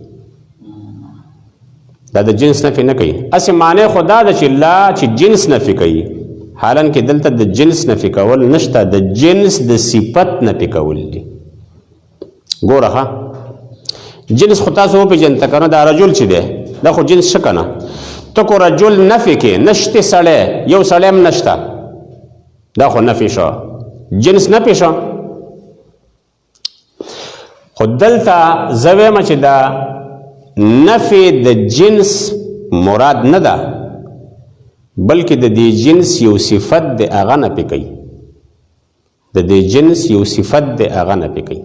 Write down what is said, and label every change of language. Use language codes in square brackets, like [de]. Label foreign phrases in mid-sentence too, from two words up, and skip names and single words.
[ps] دا د جنس نفی نه کوي. اصل معنی خدا ده چې لا چې جنس نفی کوي، حالانکه دلته د جنس نفی کول نشته، د جنس د صفت نفی کول دي. ګوره جنس خو تاسو وپېژنئ کنه، دا رجل چې دی دا خو جنس شه کنه. تو کو رجل نفی کې نشته سړی، یو سړی هم نشته، دا خو نفی شو، جنس نفی شو. خو دلته زه وایم چې دا نفی د جنس مراد نه ده بلکې د دې جنس یو صفت د هغه نفی کوي، د دې جنس یو صفت د هغه نفی کوي.